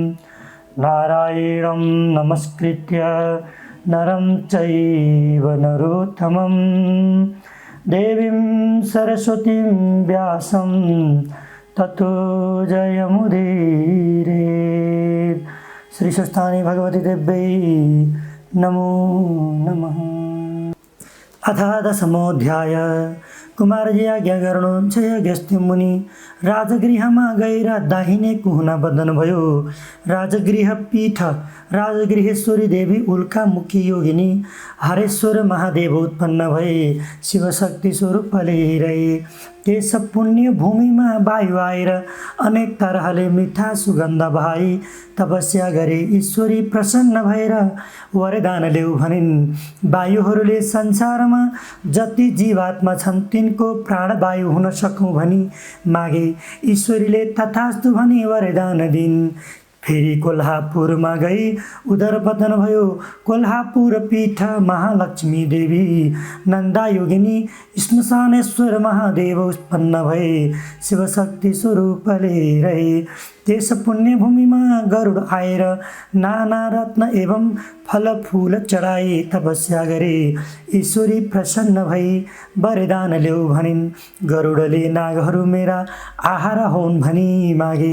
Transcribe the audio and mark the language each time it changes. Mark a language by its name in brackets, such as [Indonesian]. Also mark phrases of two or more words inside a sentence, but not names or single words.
[Sanskrit] नारायणं नमस्कृत्य नरं चैव नरोत्तमं देवीं सरस्वतीं व्यासं ततो जयमुदीरे। श्री स्वस्थानी भगवती देव्यै नमो नमः। अथ दशमोऽध्याय। [Nepali] कुमारजी आज्ञा गर्नु जय अगस्त्य मुनि राजगृहमा गएर दाहिने कुहुना बदन भयो। राजगृह पीठ राजगृहेश्वरी देवी उल्कामुखी योगिनी हरेश्वर महादेव उत्पन्न भए शिवशक्ति स्वरूपले रहे। त्यस पुण्य भूमिमा वायु आएर अनेक तरहले मिठा सुगन्ध बहाई तपस्या गरे। ईश्वरी प्रसन्न भएर वरदान ल्याऊ भनिन्। वायुहरूले संसारमा जति जीवात्मा छन् तिनको प्राणवायु हुन सकौँ भनी मागे। ईश्वरीले तथास्तु भनी वरदान दिन्। फेरि कोल्हापुरमा गई उदरपतन भयो। कोल्हापुर पीठ महालक्ष्मी देवी नन्दा योगिनी श्मशानेश्वर महादेव उत्पन्न भए शिवशक्ति स्वरूपले रहे। त्यस पुण्यभूमिमा गरुड आएर नाना रत्न एवं फलफूल चढाए तपस्या गरे। ईश्वरी प्रसन्न भई वरदान ल्याऊ भनिन्। गरुडले नागहरू मेरा आहार होन् भनी मागे।